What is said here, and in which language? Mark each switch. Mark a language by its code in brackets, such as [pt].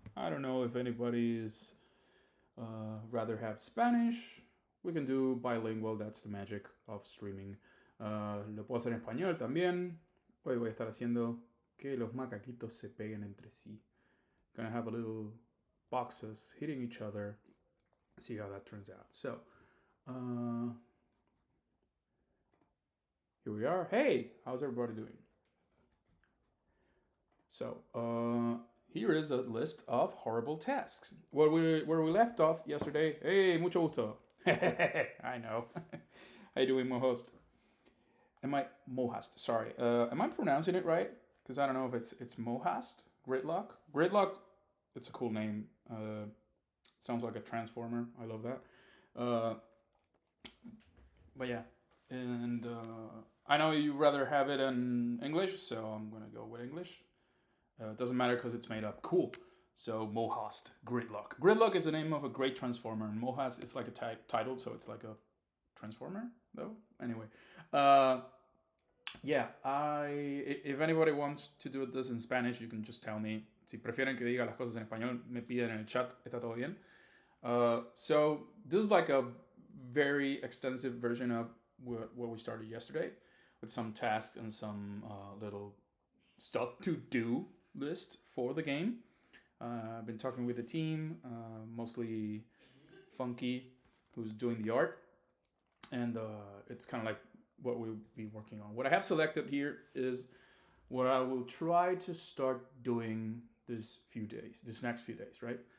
[en] I don't know if anybody is rather have Spanish. We can do bilingual, that's the magic of streaming. [es] Lo puedo hacer en español también. Hoy voy a estar haciendo que los macaquitos se peguen entre sí. [en] Gonna have a little boxes hitting each other. See how that turns out. So, uh, here we are. Hey, how's everybody doing? So, here is a list of horrible tasks. Where we left off yesterday. Hey, [es] mucho gusto. [en] I know. How you doing, Mohast? Am I Mohast? Sorry. Am I pronouncing it right? Because I don't know if it's Mohast. Gridlock. Gridlock. It's a cool name. Sounds like a transformer. I love that. Uh, but yeah, and I know you rather have it in English, so I'm gonna go with English. It doesn't matter because it's made up. Cool. So Mohast, Gridlock. Gridlock is the name of a great transformer, and Mohast is like a title, so it's like a transformer, though. Anyway, uh, yeah. If anybody wants to do this in Spanish, you can just tell me. [es] Si prefieren que diga las cosas en español, me piden en el chat. Está todo bien. [en] So this is like a very extensive version of what we started yesterday, with some tasks and some little stuff to do list for the game. I've been talking with the team, mostly Funky, who's doing the art, and it's kind of like what we'll be working on. What I have selected here is what I will try to start doing this next few days, right?